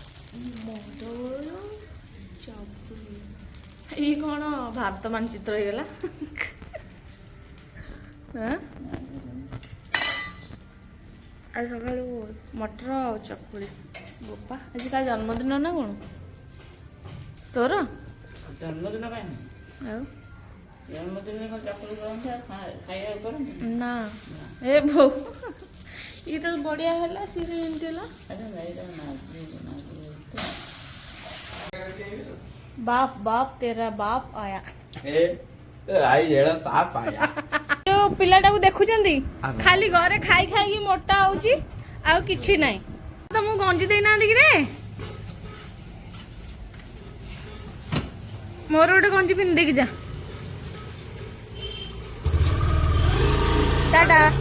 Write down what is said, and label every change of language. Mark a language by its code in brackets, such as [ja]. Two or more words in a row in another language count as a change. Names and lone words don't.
[or] ଇଏ କ'ଣ ଭାରତ ମାନଚିତ୍ର ହେଇଗଲା ଆଜି ସକାଳୁ ମଟର ଆଉ ଚକୁଳି ବୋପା ଆଜି କାହା ଜନ୍ମଦିନ ନା କ'ଣ ତୋର ଜନ୍ମଦିନ କାହିଁ ଆଉ ଜନ୍ମଦିନରେ କ'ଣ ଚକୁଳି କରନ୍ତି ଆଉ ଖାଇବାକୁ କରନ୍ତି ନା ଏ ବୋଉ ଇଏ ତ ବଢ଼ିଆ ହେଲା ସିଏ ଏମିତି ହେଲା [hi] बाप बाप तेरा बाप आया [or] ଯୋଉ ପିଲାଟାକୁ ଦେଖୁଛନ୍ତି ଖାଲି ଘରେ ଖାଇ ଖାଇକି ମୋଟା ହଉଛି ଆଉ କିଛି ନାହିଁ ତମକୁ ଗଞ୍ଜି ଦେଇନାହାନ୍ତି କି ରେ ମୋର ଗୋଟେ ଗଞ୍ଜି ପିନ୍ଧି ଦେଇକି ଯା ଟାଟା